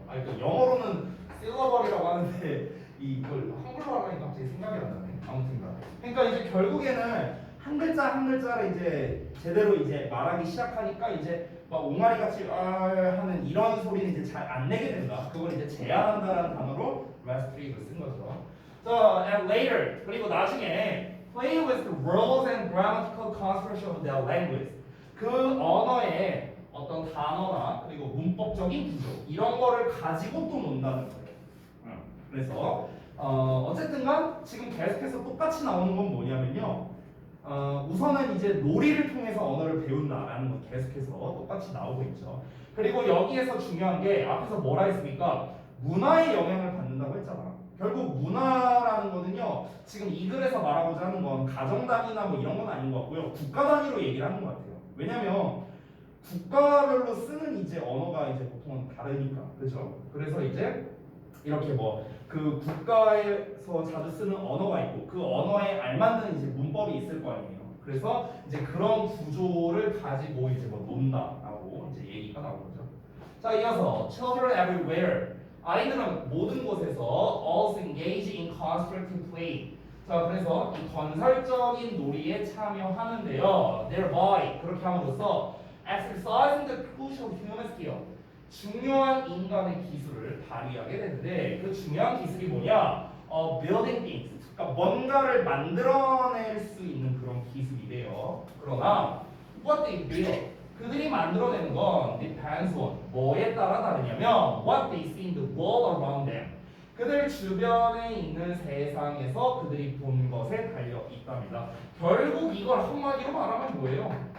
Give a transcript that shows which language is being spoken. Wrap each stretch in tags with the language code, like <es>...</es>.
<ko>그러니까 영어로는 실러버이라고 하는데 이걸 한글로 하니까 갑자기 생각이 안 나네. 아무튼간. 그러니까 이제 결국에는 한 글자 한 글자를 이제 제대로 이제 말하기 시작하니까 이제 막 옹알이 같이 하는 이런 소리는 이제 잘 안 내게 된다. 그걸 이제 제한한다라는 단어로 restrict을 쓴 거죠.</ko> <en>So and later</en> <ko>그리고 나중에</ko> <en>play with the words and grammatical construction of their language.</en> <ko>그 언어의 어떤 단어나 그리고 문법적인 구조 이런 거를 가지고 또 논다는 거예요. 그래서 어쨌든간 지금 계속해서 똑같이 나오는 건 뭐냐면요. 우선은 이제 놀이를 통해서 언어를 배운다라는 건 계속해서 똑같이 나오고 있죠. 그리고 여기에서 중요한 게 앞에서 뭐라 했습니까? 문화의 영향을 받는다고 했잖아. 결국 문화라는 거는요, 지금 이 글에서 말하고자 하는 건 가정 단위나 뭐 이런 건 아닌 것 같고요, 국가 단위로 얘기를 하는 것 같아요. 왜냐면 국가별로 쓰는 이제 언어가 이제 보통은 다르니까, 그죠? 그래서 이제 이렇게 뭐 그 국가에서 자주 쓰는 언어가 있고 그 언어에 알맞는 이제 문법이 있을 거 아니에요. 그래서 이제 그런 구조를 가지고 이제 뭐 논다라고 이제 얘기가 나오는 거죠. 자, 이어서</ko> <en>children everywhere.</en> <ko>아이들은 모든 곳에서</ko> <en>also engage in constructive play.</en> <ko>자, 그래서 이 건설적인 놀이에 참여하는데요.</ko> <en>thereby</en> <ko>그렇게 함으로써</ko> <en>exercising the crucial human skill.</en> <ko>중요한 인간의 기술을 발휘하게 되는데 그 중요한 기술이 뭐냐?</ko> <en>building things.</en> <ko>그러니까 뭔가를 만들어낼 수 있는 그런 기술이래요. 그러나</ko> <en>what they build,</en> <ko>그들이 만들어내는 건</ko> <en>depends on</en> <ko>뭐에 따라 다르냐면</ko> <en>what they see in the world around them.</en> <ko>그들 주변에 있는 세상에서 그들이 본 것에 달려 있답니다. 결국 이걸 한마디로 말하면 뭐예요?</ko>